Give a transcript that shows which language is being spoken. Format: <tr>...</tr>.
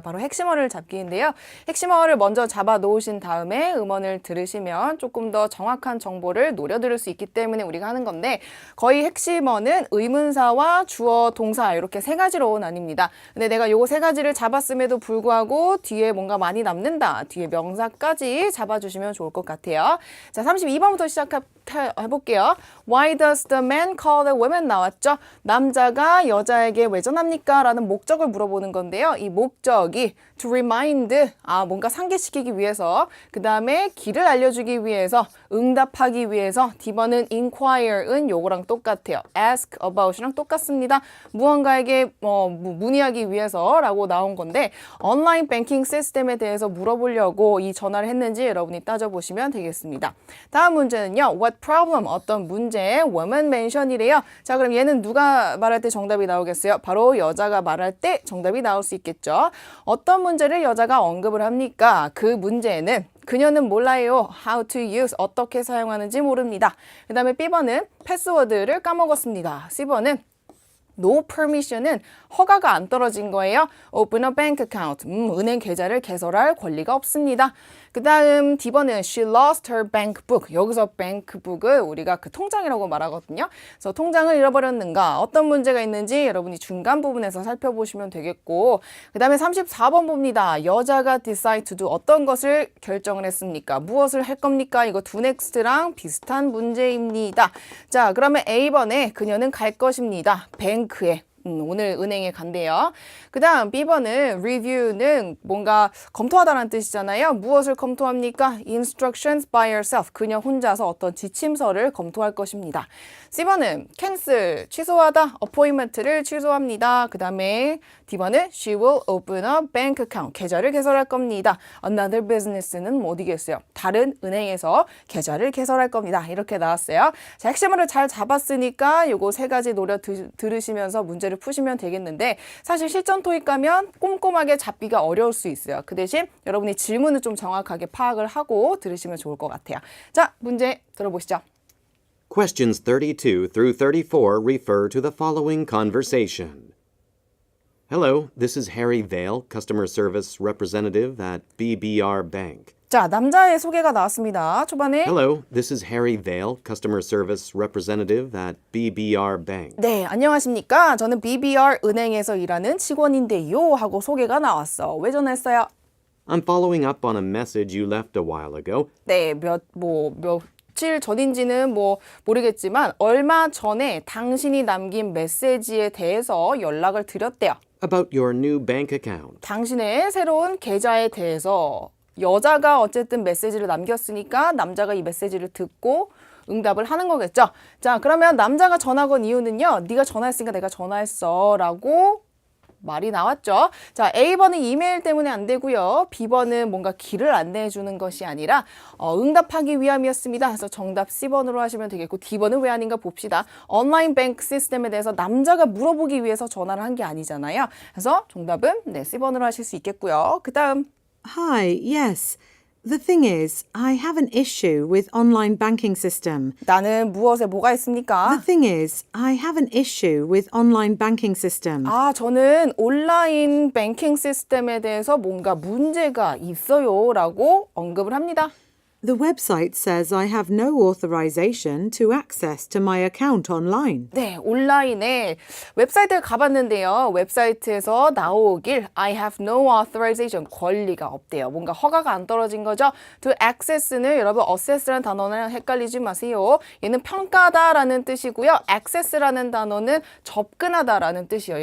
<ko>바로 핵심어를 잡기인데요. 핵심어를 먼저 잡아 놓으신 다음에 음원을 들으시면 조금 더 정확한 정보를 노려 들을 수 있기 때문에 우리가 하는 건데 거의 핵심어는 의문사와 주어, 동사 이렇게 세 가지로 나뉩니다. 근데 내가 요거 세 가지를 잡았음에도 불구하고 뒤에 뭔가 많이 남는다. 뒤에 명사까지 잡아주시면 좋을 것 같아요. 자, 32번부터 시작해볼게요.</ko> <en>Why does the man call the women</en> <ko>나왔죠? 남자가 여자에게 왜 전합니까? 라는 목적을 물어보는 건데요. 이 목적이</ko> <en>to remind,</en> <ko>뭔가 상기시키기 위해서, 그 다음에 길을 알려주기 위해서, 응답하기 위해서, D번은 inquire은 요거랑 똑같아요.</ko> <en>ask about</en> <ko>이랑 똑같습니다. 무언가에게 문의하기 위해서라고 나온 건데 온라인 뱅킹 시스템에 대해서 물어보려고 이 전화를 했는지 여러분이 따져보시면 되겠습니다. 다음 문제는요.</ko> <en>What problem?</en> <ko>어떤 문제?</ko> <en>woman mention이래요.</en> <ko>자, 그럼 얘는 누가 말할 때 정답이 나오겠어요? 바로 여자가 말할 때 정답이 나올 수 있겠죠. 어떤 문제를 여자가 언급을 합니까? 그 문제는 그녀는 몰라요.</ko> <en>How to use.</en> <ko>어떻게 사용하는지 모릅니다. 그 다음에 B번은 패스워드를 까먹었습니다. C번은</ko> <en>No permission</en> <ko>은 허가가 안 떨어진 거예요.</ko> <en>Open a bank account.</en> <ko>은행 계좌를 개설할 권리가 없습니다. 그 다음 D번은</ko> <en>She lost her bank book.</en> <ko>여기서 bank book을 우리가 그 통장이라고 말하거든요. 그래서 통장을 잃어버렸는가? 어떤 문제가 있는지 여러분이 중간 부분에서 살펴보시면 되겠고 그 다음에 34번 봅니다. 여자가</ko> <en>decide to do</en> <ko>어떤 것을 결정을 했습니까? 무엇을 할 겁니까? 이거 do next랑 비슷한 문제입니다. 자, 그러면 A번에 그녀는 갈 것입니다. 뱅크에. 오늘 은행에 간대요. 그 다음 B번은 review는 뭔가 검토하다라는 뜻이잖아요. 무엇을 검토합니까?</ko> <en>Instructions by herself.</en> <ko>그녀 혼자서 어떤 지침서를 검토할 것입니다. C번은 cancel, 취소하다, appointment를 취소합니다. 그 다음에 D번은</ko> <en>she will open a bank account.</en> <ko>계좌를 개설할 겁니다. Another business는 뭐 어디겠어요? 다른 은행에서 계좌를 개설할 겁니다. 이렇게 나왔어요. 자, 핵심어를 잘 잡았으니까 요거 세 가지 노려 들으시면서 문제를 푸시면 되겠는데 사실 실전 토익 가면 꼼꼼하게 잡기가 어려울 수 있어요. 그 대신 여러분이 질문을 좀 정확하게 파악을 하고 들으시면 좋을 것 같아요. 자, 문제 들어보시죠.</ko> <en>Questions 32 through 34 refer to the following conversation. Hello, this is Harry Vale, Customer Service Representative at BBR Bank.</en> <ko>자, 남자의 소개가 나왔습니다. 초반에</ko> <en>Hello, this is Harry Vale, Customer Service Representative at BBR Bank.</en> <ko>네, 안녕하십니까? 저는 BBR 은행에서 일하는 직원인데요 하고 소개가 나왔어. 왜 전화했어요?</ko> <en>I'm following up on a message you left a while ago.</en> <ko>네, 며칠 전인지는 모르겠지만 얼마 전에 당신이 남긴 메시지에 대해서 연락을 드렸대요.</ko> <en>About your new bank account.</en> <ko>당신의 새로운 계좌에 대해서 여자가 어쨌든 메시지를 남겼으니까 남자가 이 메시지를 듣고 응답을 하는 거겠죠. 자, 그러면 남자가 전화 건 이유는요. 네가 전화했으니까 내가 전화했어 라고 말이 나왔죠. 자, A번은 이메일 때문에 안 되고요. B번은 뭔가 길을 안내해 주는 것이 아니라 응답하기 위함이었습니다. 그래서 정답 C번으로 하시면 되겠고 D번은 왜 아닌가 봅시다. 온라인 뱅크 시스템에 대해서 남자가 물어보기 위해서 전화를 한 게 아니잖아요. 그래서 정답은 C번으로 하실 수 있겠고요. 그 다음</ko> <en>Hi, yes. The thing is, I have an issue with online banking system.</en> <ko>나는 무엇에 뭐가 있습니까?</ko> <en>The thing is, I have an issue with online banking system.</en> <ko>저는 온라인 뱅킹 시스템에 대해서 뭔가 문제가 있어요 라고 언급을 합니다.</ko> <en>The website says I have no authorization to access to my account online.</en> <ko>네, 온라인에 웹사이트를 가봤는데요. 웹사이트에서 나오길</ko> <en>I have no authorization,</en> <ko>권리가 없대요. 뭔가 허가가 안 떨어진 거죠. To access는 여러분 assess라는 단어는 헷갈리지 마세요. 얘는 평가다라는 뜻이고요. access라는 단어는 접근하다라는 뜻이에요.</ko>